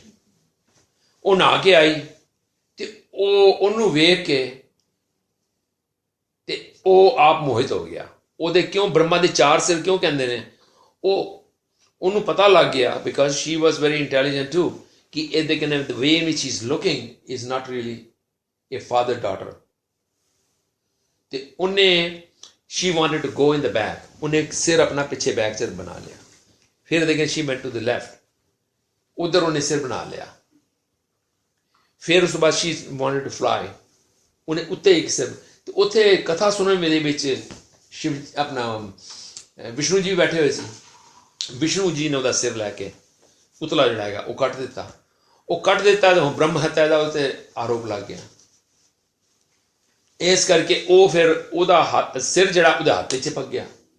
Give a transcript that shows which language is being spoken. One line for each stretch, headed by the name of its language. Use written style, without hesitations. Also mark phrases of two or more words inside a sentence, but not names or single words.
Punjabi: ਉਹ ਨਹਾ ਕੇ ਆਈ ਤੇ ਉਹਨੂੰ ਵੇਖ ਕੇ ਤੇ ਉਹ ਆਪ ਮੋਹਿਤ ਹੋ ਗਿਆ। ਉਹਦੇ ਕਿਉਂ ਬ੍ਰਹਮਾ ਦੇ 4 ਸਿਰ ਕਿਉਂ ਕਹਿੰਦੇ ਨੇ, ਉਹਨੂੰ ਪਤਾ ਲੱਗ ਗਿਆ,
English: because she was very intelligent too,
Punjabi: ਕਿ ਇਹਦੇ ਕਹਿੰਦੇ
English: the way in which he is looking is not really a father daughter।
Punjabi: ਤੇ ਉਹਨੇ
English: she wanted to go in the back,
Punjabi: ਉਹਨੇ ਸਿਰ ਆਪਣਾ ਪਿੱਛੇ ਬੈਕ ਸਿਰ ਬਣਾ ਲਿਆ। ਫਿਰ ਦੇਖੇ
English: she went to the left,
Punjabi: ਉਧਰ ਉਹਨੇ ਸਿਰ ਬਣਾ ਲਿਆ। ਫਿਰ ਉਸ ਤੋਂ ਬਾਅਦ
English: she wanted to fly,
Punjabi: ਉਹਨੇ ਉੱਤੇ ਇੱਕ ਸਿਰ, ਤੇ ਉੱਥੇ ਕਥਾ ਸੁਣਨ ਮੇਰੇ ਵਿੱਚ ਸ਼ਿਵ ਆਪਣਾ ਵਿਸ਼ਨੂੰ ਜੀ ਬੈਠੇ ਹੋਏ ਸੀ। ਵਿਸ਼ਨੂੰ ਜੀ ਨੇ ਉਹਦਾ ਸਿਰ ਲੈ ਕੇ ਪੁਤਲਾ ਜਿਹੜਾ ਹੈਗਾ ਉਹ ਕੱਟ ਦਿੱਤਾ। ਉਹ ਕੱਟ ਦਿੱਤਾ ਤੇ ਹੁਣ ਬ੍ਰਹਮ ਹੱਤਿਆ ਦਾ ਉੱਤੇ ਆਰੋਪ ਲੱਗ ਗਿਆ। ਇਸ ਕਰਕੇ ਉਹ ਫਿਰ ਉਹਦਾ ਸਿਰ ਜਿਹੜਾ ਉਹਦੇ ਹੱਥ 'ਚ ਚਿਪਕ ਗਿਆ।